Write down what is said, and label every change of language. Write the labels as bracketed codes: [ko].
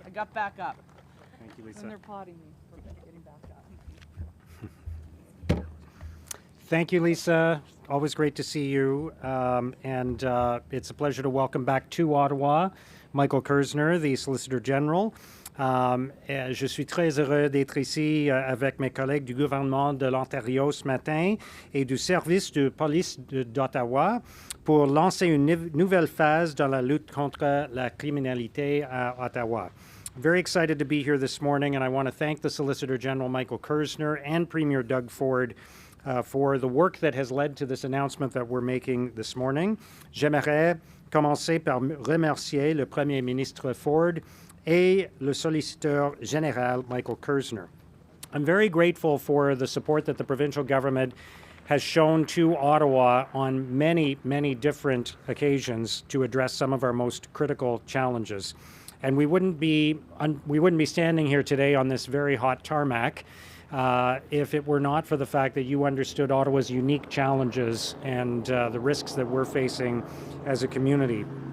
[en] I got back up. Thank you, Lisa. And they're potting me for getting back up. Thank you, Lisa. Always great to see you. And it's a pleasure to welcome back to Ottawa Michael Kerzner, the Solicitor General. [fr] Je suis très heureux d'être ici avec mes collègues du gouvernement de l'Ontario ce matin et du service de police d'Ottawa pour lancer une nouvelle phase dans la lutte contre la criminalité à Ottawa. [en] I'm very excited to be here this morning, and I want to thank the Solicitor General Michael Kerzner and Premier Doug Ford for the work that has led to this announcement that we're making this morning. [fr] J'aimerais commencer par remercier le Premier ministre Ford et le Solicitor General Michael Kerzner. [en] I'm very grateful for the support that the provincial government has shown to Ottawa on many, many different occasions to address some of our most critical challenges. And we wouldn't be standing here today on this very hot tarmac if it were not for the fact that you understood Ottawa's unique challenges and the risks that we're facing as a community.